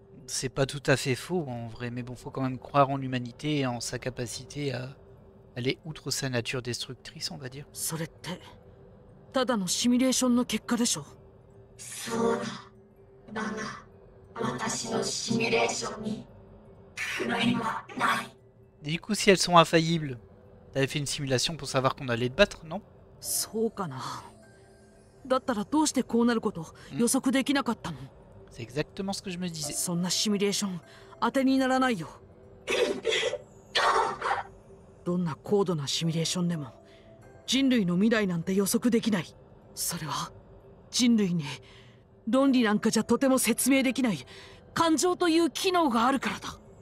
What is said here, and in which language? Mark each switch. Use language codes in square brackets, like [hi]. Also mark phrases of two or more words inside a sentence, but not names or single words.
[fr] C'est pas tout à fait faux en vrai, mais bon, faut quand même croire en l'humanité et en sa capacité à aller outre sa nature destructrice, on va dire. [ja] それってただのシミュレーションの結果でしょ。そうだ。だが、私のシミュレーションに狂いはない。 [fr] Et du coup, si elles sont infaillibles, t'avais fait une simulation pour savoir qu'on allait te battre, non? [ja] そうかな。だったらどうしてこうなること予測できなかったの？ [fr] C'est exactement ce que je me disais. [ja] そんなシミュレーション当てにならないよ。どんな高度なシミュレーションでも人類の未来なんて予測できない。それは人類に論理なんかじゃとても説明できない感情という機能があるからだ。